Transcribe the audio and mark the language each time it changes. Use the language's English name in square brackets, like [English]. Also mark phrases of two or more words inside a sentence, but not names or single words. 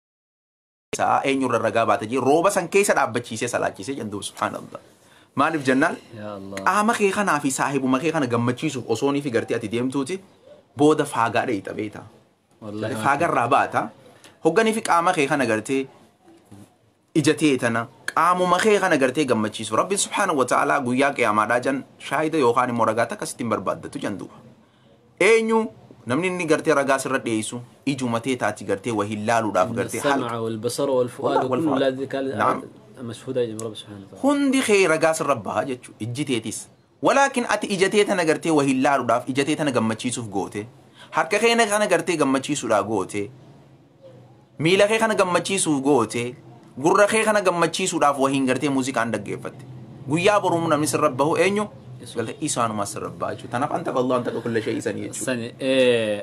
[Oromo] isaa eenyurra ragaa baate jee rooba san keessa dhaabbachiisee salaachisee jan duuba subhaanallah maaliif jennaan qaama kee kanaa fi saahibuma kee kana gammachiisuuf osoo ni fi gartee ati deemtuuti booda faagaa dheeyta beeta faagarraa baata hogganii fi qaama kee kana gartee ijatee tana qaamuma kee kana gartee gammachiisu rabbiin [Arabic] سبحانه وتعالى [Oromo] guyyaa qiyaamaadhaa jan shaahida yookaan immoo ragaa takka sittiin barbaaddatu jan duuba eenyu namni inni gartee ragaa sirra dhiyeessu ijumatee taati gartee wahii laaluudhaaf gartee [Arabic] السمع والبصر والفؤاد كل ذلك مشهود يا رب سبحانه وتعالى [Oromo] hundi kee ragaa sirra baha jechuudha ijjiteetis walaakin ati ijatee tana gartee wahii laaluudhaaf ijatee tana gammachiisuuf goote harka kee kana gartee gammachiisuudhaaf goote miila kee kana gammachiisuuf goote gurra kee kana gammachiisuudhaaf wahiin gartee muuziqaan dhaggeeffatte guyyaa boruun namni sirra bahu eenyu galte isaanuma sirra baha jechuudha tanaaf anta bal'oo anta kulla shay'ii sanii jechuudha